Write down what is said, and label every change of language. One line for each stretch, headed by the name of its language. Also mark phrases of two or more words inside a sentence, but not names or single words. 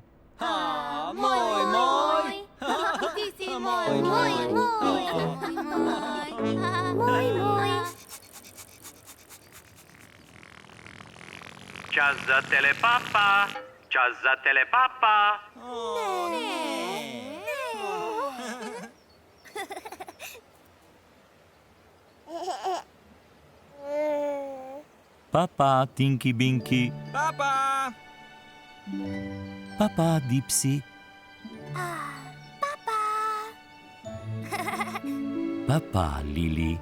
Slovenian: Moj, moj! Ti si Moj, moj. Čas za telepapa, čas za telepapa. Papa, Tinky Binky, Papa! papa, Dipsy, papa, Lili,